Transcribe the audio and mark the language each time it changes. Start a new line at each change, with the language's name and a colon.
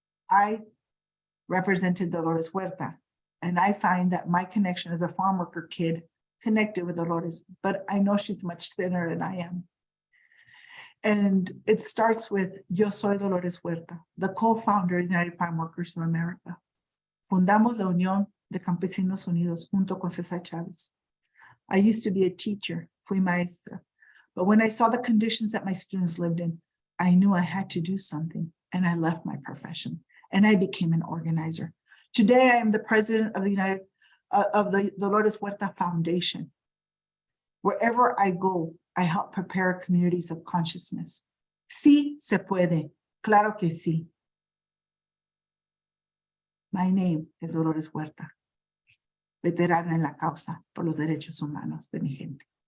English: I represented Dolores Huerta, and I find that my connection as a farm worker kid connected with Dolores, but I know she's much thinner than I am. And it starts with Yo Soy Dolores Huerta, the co-founder of United Farm Workers of America.
Spanish: Fundamos la Unión de Campesinos Unidos junto con Cesar Chavez.
English: I used to be a teacher,
Spanish: fui maestra,
English: but when I saw the conditions that my students lived in, I knew I had to do something, and I left my profession, and I became an organizer. Today, I am the president of the Dolores Huerta Foundation. Wherever I go, I help prepare communities of consciousness.
Spanish: Sí se puede, claro que sí.
English: My name is
Spanish: Dolores Huerta, veterana en la causa por los derechos humanos de mi gente.